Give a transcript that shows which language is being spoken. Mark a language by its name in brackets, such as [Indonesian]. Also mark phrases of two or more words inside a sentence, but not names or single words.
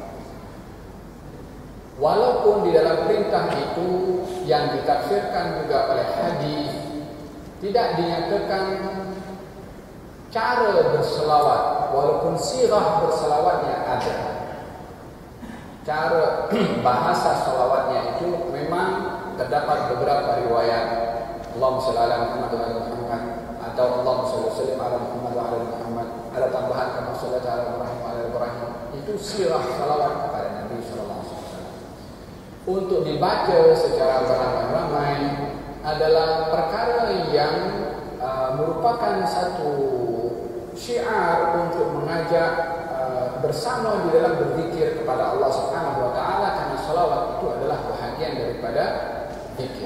[Malay] Walaupun di dalam perintah itu yang ditafsirkan juga oleh hadis tidak dinyatakan cara berselawat, walaupun sirah berselawatnya ada. Cara bahasa selawatnya itu memang terdapat beberapa riwayat. [Arabic] اللهم صل على محمد وعلى محمد، أو اللهم صل وسلم على محمد وعلى محمد. [Malay] Ada tambahan [Arabic] كما صليت على إبراهيم وعلى إبراهيم. [Malay] Itu sirah salawat kepada Nabi [Arabic] صلى الله عليه وسلم. [Malay] Untuk dibaca secara beramai-ramai adalah perkara yang merupakan satu syiar untuk mengajak bersama di dalam berzikir kepada Allah [Arabic] سبحانه وتعالى, [Malay] karena salawat itu adalah bahagian daripada zikir.